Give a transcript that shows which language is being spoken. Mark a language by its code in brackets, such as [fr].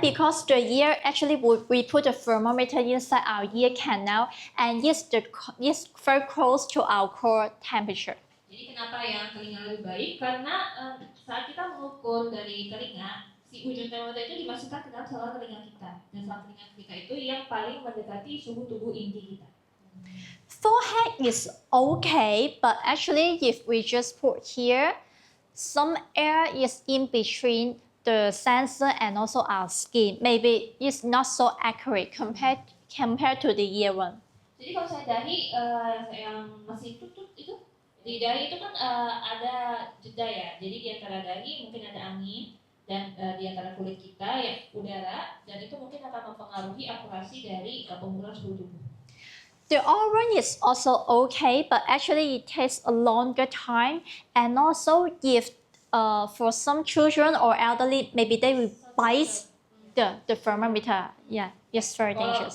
[en] Because the ear actually we put a thermometer inside our ear canal and it's very close to our core temperature. [id] Jadi kenapa yang telinga lebih baik? Karena saat kita mengukur dari telinga, si ujung termometer itu dimasukkan ke dalam saluran telinga kita. Dan saluran telinga kita itu yang paling mendekati suhu tubuh inti kita. [en] Forehead is okay, but actually if we just put here, some air is in between the sensor and also our skin. Maybe it's not so accurate compared to the ear one. [id] Jadi kalau saya dahi yang masih tutut itu, di dahi itu kan ada jeda ya. Jadi di antara dahi mungkin ada angin dan di antara kulit kita ya udara, dan itu mungkin akan mempengaruhi akurasi dari pengukuran suhu tubuh. [en] The oral one is also okay, but actually it takes a longer time, and also if for some children or elderly, maybe they will bite the thermometer. Yeah, it's very dangerous.